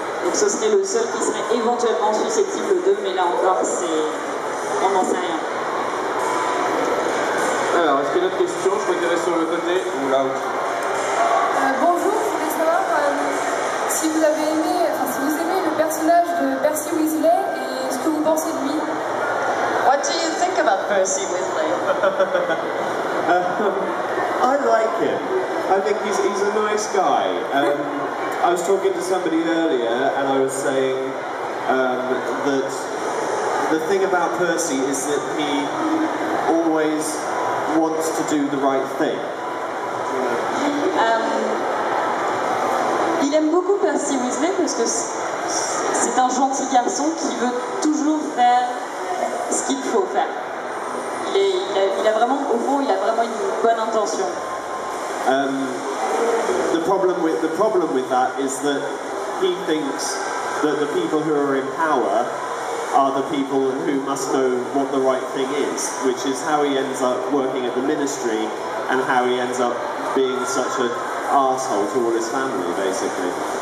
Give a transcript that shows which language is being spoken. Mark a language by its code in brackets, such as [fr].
[fr] Donc ce serait le seul qui serait éventuellement susceptible d'eux, mais là encore, on n'en sait rien. Alors, est-ce qu'il y a d'autres questions? Je crois qu'il y avait sur le côté ou là. Bonjour, je voulais savoir si vous aimez le personnage de Percy Weasley et ce que vous pensez de lui. [en] What do you think about Percy Weasley? I like him. I think he's a nice guy. I was talking to somebody earlier and I was saying that the thing about Percy is that he always wants to do the right thing. [fr] Il aime beaucoup Percy Weasley parce que c'est un gentil garçon qui veut toujours faire ce qu'il faut faire. Il a vraiment, au fond, il a vraiment une bonne intention. [en] The problem with that is that he thinks that the people who are in power are the people who must know what the right thing is, which is how he ends up working at the ministry and how he ends up being such an arsehole to all his family, basically.